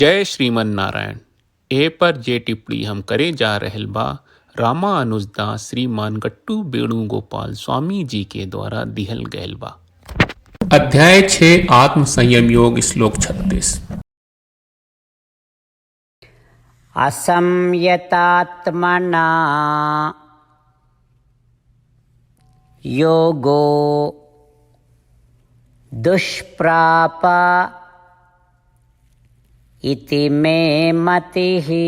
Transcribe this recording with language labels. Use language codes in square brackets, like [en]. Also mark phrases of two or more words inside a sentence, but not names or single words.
[bho] जय श्रीमन नारायण। ए पर जे टिप्पणी हम करे जा रहल बा रामानुजदास श्रीमान गट्टू वेणुगोपाल स्वामी जी के द्वारा दिहल गयल बा। अध्याय 6 आत्म संयम योग श्लोक 36। [sa] असंयतात्मना योगो दुष्प्राप इति मे मतिः।